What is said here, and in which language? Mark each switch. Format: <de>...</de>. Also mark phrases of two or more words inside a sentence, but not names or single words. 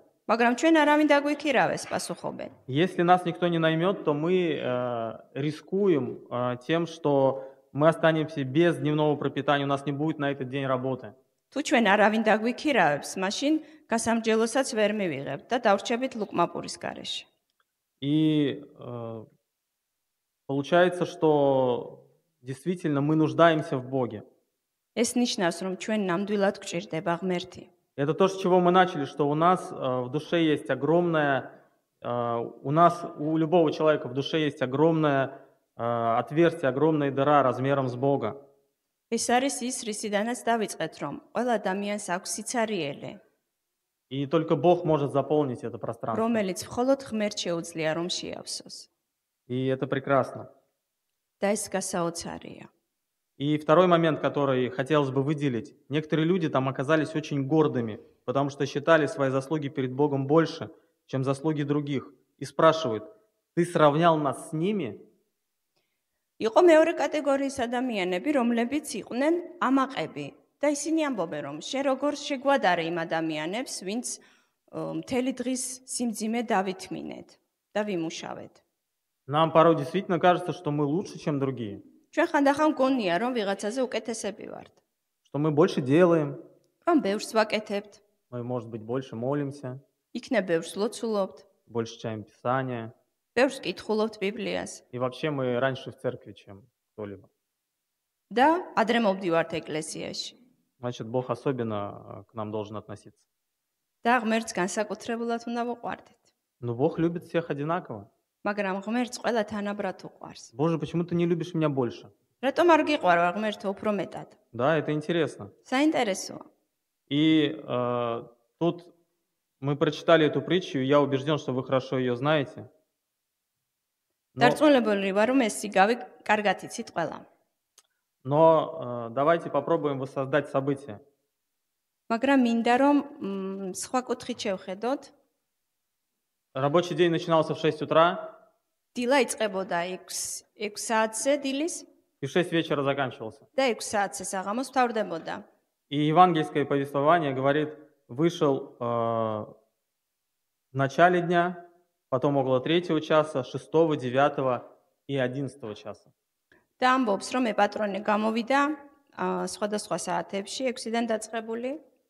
<ka>მაგრამ ჩვენ არავინ დაგვიქირავეს, პასუხობენ.</ka> <ru>Если нас никто не наймет, то мы рискуем тем, что мы останемся без дневного пропитания, у нас не будет на этот день работы.</ru> <ka>თუ ჩვენ არავინ დაგვიქირავებს, მაშინ გასამრჯელოსაც ვერ მივიღებთ და დავრჩებით ლუკმაპურის გარეშე.</ka> <ru>И получается, что действительно мы нуждаемся в Боге.</ru> <ka>ეს ნიშნავს, რომ ჩვენ ნამდვილად გვჭირდება ღმერთი.</ka> <ru>Это то, с чего мы начали, что у нас в душе есть огромное, у любого человека в душе есть огромное отверстие, огромная дыра размером с Бога.</ru> <ka>ეს არის ის, რისიდანაც დავიწყეთ, რომ ყველა ადამიანს აქვს სიცარიელე,</ka> <ru>И только Бог может заполнить это пространство.</ru> <ka>რომელიც მხოლოდ ღმერთ შეუძლია რომ შეავსოს.</ka> <ru>И это прекрасно.</ru> <ka>და ეს გასაოცარია.</ka> <ru>И второй момент, который хотелось бы выделить. Некоторые люди там оказались очень гордыми, потому что считали свои заслуги перед Богом больше, чем заслуги других. И спрашивают: ты сравнял нас с ними?</ru> <ka>იყო მეორე კატეგორიის ადამიანები, რომლებიც იყვნენ ამაყები და ისინი ამბობენ, რომ შენ როგორ შეგვადარე იმ ადამიანებს, ვინც მთელი დღის სიმძიმე დავითმინეთ და ვიმუშავეთ.</ka> <ru>Нам порой действительно кажется, что мы лучше, чем другие,</ru> <ka>ჩვენ ხანდახან გონია, რომ ვიღაცაზე უკეთესები ვართ.</ka> <ru>что мы больше делаем,</ru> <ka>რომ ბევრს ვაკეთებთ,</ka> <ru>мы, может быть, больше молимся,</ru> <ka>იქნებ ბევრს ლოცულობთ,</ka> <ru>больше читаем Писание,</ru> <ka>ბევრს კითხულობთ ბიბლიას</ka> <ru>и вообще мы раньше в церкви, чем кто-либо.</ru> <ka>და ადრე მოვდივართ ეკლესიაში.</ka> <ru>Значит, Бог особенно к нам должен относиться.</ru> <ka>და ღმერთს განსაკუთრებულად უნდა ვუყვარდეთ.</ka> <ru>Но Бог любит всех одинаково.</ru> <ka>მაგრამ ღმერთს ყველა თანაბრად უყვარს.</ka> <ru>Боже, почему ты не любишь меня больше?</ru> <ka>რატომ არ გიყვარვა ღმერთო უფრო მეტად?</ka> <ru>Да, это интересно.</ru> <ka>საინტერესოა.</ka> <ru>И тут мы прочитали эту притчу, и я убежден, что вы хорошо ее знаете. Но,</ru> <ka>დარწმუნებული ვარ, რომ ეს სიგავი კარგად იცით ყველა.</ka> <ru>но давайте попробуем воссоздать события.</ru> <ka>მაგრამ მინდა რომ სხვა კუთხით შევხედოთ.</ka> <ru>Рабочий день начинался в 6 утра</ru> <ka>დილა იწყებოდა 6 საათზე დილის</ka> <ru>и в 6 вечера заканчивался.</ru> <ka>და 6 საათზე საღამოს თავდებოდა.</ka> <ru>И евангельское повествование говорит, вышел в начале дня, потом около 3 часа, 6, 9 и 11 часа.</ru> <ka>და ამბობს, რომ ეპატრონე გამოვიდა სხვადასხვა საათებში 6-დან დაწყებული.</ka>